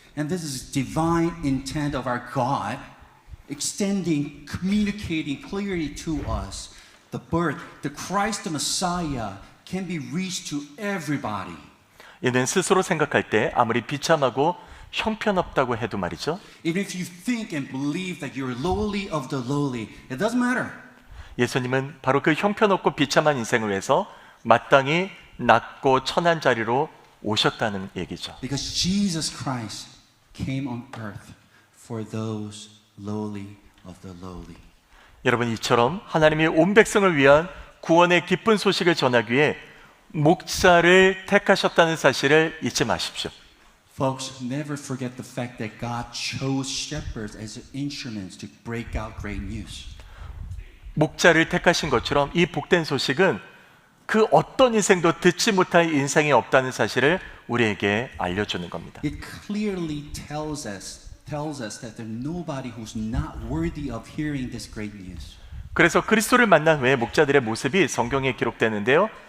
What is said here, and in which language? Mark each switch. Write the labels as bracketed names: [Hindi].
[English] And this is divine intent of our God, extending, communicating clearly to us the birth, the Christ, the Messiah can be reached to everybody. [Korean] 이는 스스로 생각할 때 아무리 비참하고 형편없다고 해도 말이죠. [English] Even if you think and believe that you're lowly of the lowly, it doesn't matter. [Korean] 예수님은 바로 그 형편없고 비참한 인생을 위해서 마땅히 낮고 천한 자리로 오셨다는 얘기죠. [English] Because Jesus Christ came on earth for those lowly of the lowly. [Korean] 여러분, 이처럼 하나님이 온 백성을 위한 구원의 기쁜 소식을 전하기 위해 목자를 택하셨다는 사실을 잊지 마십시오. [English] Folks, never forget the fact that God chose shepherds as instruments to break out great news. [Korean] 목자를 택하신 것처럼 이 복된 소식은 그 어떤 인생도 듣지 못할 인생이 없다는 사실을 우리에게 알려주는 겁니다. [English] It clearly tells us that there's nobody who's not worthy of hearing this great news. [Korean] 그래서 그리스도를 만난 후에 목자들의 모습이 성경에 기록되는데요.